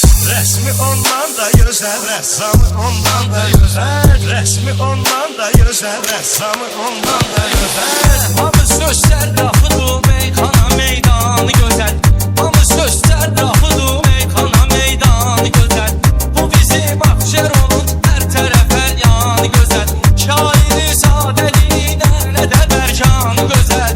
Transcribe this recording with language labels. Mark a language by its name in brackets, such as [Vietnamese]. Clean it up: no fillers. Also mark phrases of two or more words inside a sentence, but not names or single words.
[Turkish] Resmi ondan da güzel, ressamı ondan da güzel. Resmi ondan da güzel, ressamı ondan da güzel. [Azerbaijani] Hamı söz sərrafıdır, meyxana meydanı gözəl. Hamı söz sərrafıdır, meyxana meydanı gözəl. Bu bizim Abşeronun hər tərəfə yanı gözəl. Şairi sadəliyinə nə də bərkanı gözəl.